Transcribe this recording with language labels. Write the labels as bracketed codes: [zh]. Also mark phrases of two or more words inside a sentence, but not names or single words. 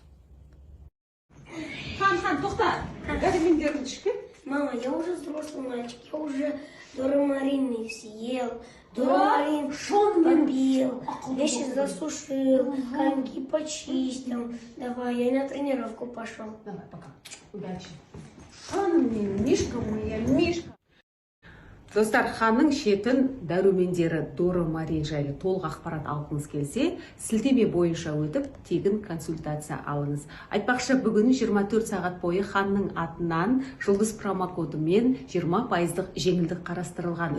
[ru] Мама, я уже взрослый мальчик. Я уже Дорамарин съел. Дорамарин попил. Вещи засушил. Коньки почистил. Давай, я на тренировку пошел. Давай, пока. Удачи. Ханым, Мишка моя, Мишка. [kk] Достар, ханның шетін дәрумендері Дорамарин жайлы толық ақпарат алғыңыз келсе, сілтеме бойынша өтіп, тегін консультация алыңыз. Айтпақшы, бүгін 24 сағат бойы ханның атынан жұлдыз промокодымен 20% жеңілдік қарастырылған.